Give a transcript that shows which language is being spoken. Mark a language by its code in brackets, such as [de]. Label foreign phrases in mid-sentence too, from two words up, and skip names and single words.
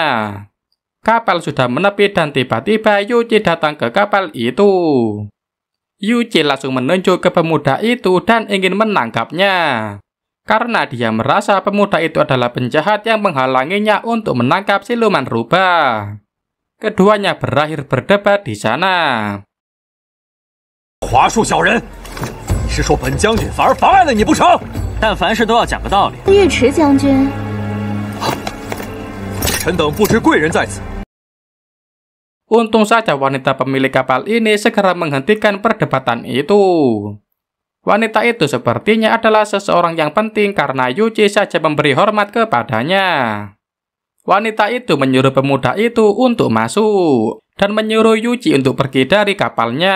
[id] Kapal sudah menepi dan tiba-tiba Yuji datang ke kapal itu. Yuji langsung menunjuk ke pemuda itu dan ingin menangkapnya. Karena dia merasa pemuda itu adalah penjahat yang menghalanginya untuk menangkap siluman rubah. Keduanya berakhir berdebat di sana. [zh] 华术小人，你是说本将军反而妨碍了你不成？但凡事都要讲个道理。尉迟将军，臣等不知贵人在此。 [id] Untung saja wanita pemilik kapal ini segera menghentikan perdebatan itu. Wanita itu sepertinya adalah seseorang yang penting karena Yuji saja memberi hormat kepadanya. Wanita itu menyuruh pemuda itu untuk masuk dan menyuruh Yuji untuk pergi dari kapalnya.